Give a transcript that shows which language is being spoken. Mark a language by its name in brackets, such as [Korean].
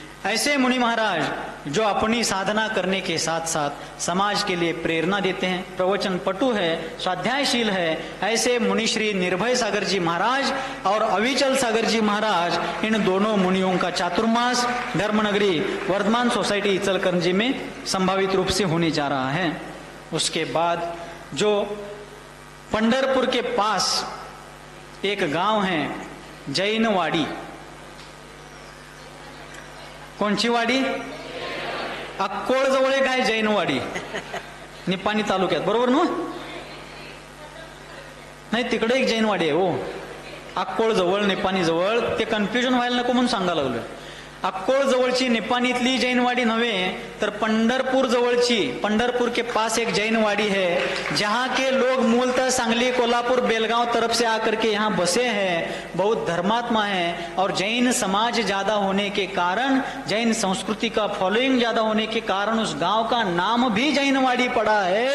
[Hindi] ऐसे मुनि महाराज जो अपनी साधना करने के साथ साथ समाज के लिए प्रेरणा देते हैं, प्रवचन पटु है, स्वाध्यायशील है, ऐसे मुनिश्री निर्भय सागर जी महाराज और अविचल सागर जी महाराज, इन दोनों मुनियों का चातुर्मास धर्मनगरी वर्धमान सोसाइटी इचलकरंजी में संभावित रूप से होने जा रहा है। उसके बाद जो पंढरपुर के पास एक गांव है जैनवाड़ी, [Marathi] कोणची वाडी? अक्कोळ जवळ एक आहे जैनवाडी, निपाणी तालुक्यात, बरोबर ना? नाही, तिकडे एक जैनवाडी आहे हो, अक्कोळ जवळ, निपाणी जवळ. ते कन्फ्युजन व्हायला नको म्हणून सांगायला लागलोय. अक्कोळ जवळची निपाणीतली जैनवाड़ी नव्हे तर पंढरपुर जवळची, [Hindi] पंढरपुर के पास एक जैनवाड़ी है जहाँ के लोग मूलतः सांगली, कोल्हापुर, बेलगांव तरफ से आकर के यहाँ बसे हैं, बहुत धर्मात्मा है और जैन समाज ज्यादा होने के कारण, जैन संस्कृति का फॉलोइंग ज्यादा होने के कारण उस गांव का नाम भी जैनवाड़ी पड़ा है।